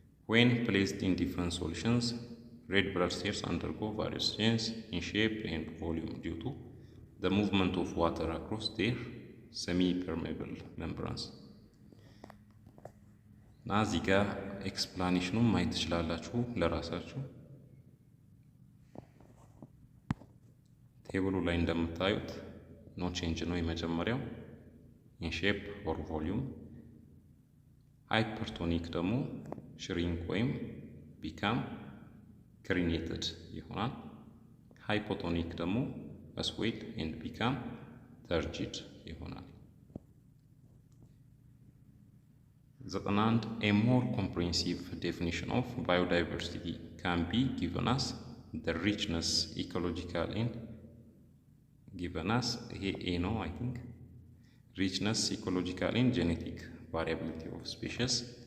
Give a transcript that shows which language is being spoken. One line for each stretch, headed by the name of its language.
English: When placed in different solutions, red blood cells undergo various changes in shape and volume due to the movement of water across their semi-permeable membranes.
Amharic: እና እዚህ ጋር ኤክስፕላኔሽኑን ማየት ትችላላችሁ ለራሳችሁ። ቴብሉ ላይ እንደምታዩት ኖ ቼንጅ ነው የመጀመሪያው
English: ኢን ሼፕ ኦር ቮሊዩም።
Amharic: ሃይፐርቶኒክ ደግሞ ሽሪንክ ወይም ቢካም ክሪኔትድ ይሆናል። ሃይፖቶኒክ ደግሞ
English: ስዌል ኤንድ ቢካም ተርጂድ
Amharic: ይሆናል።
English: 91 a more comprehensive definition of biodiversity can be given as the richness ecological and given as a no I think richness ecological and genetic variability of species.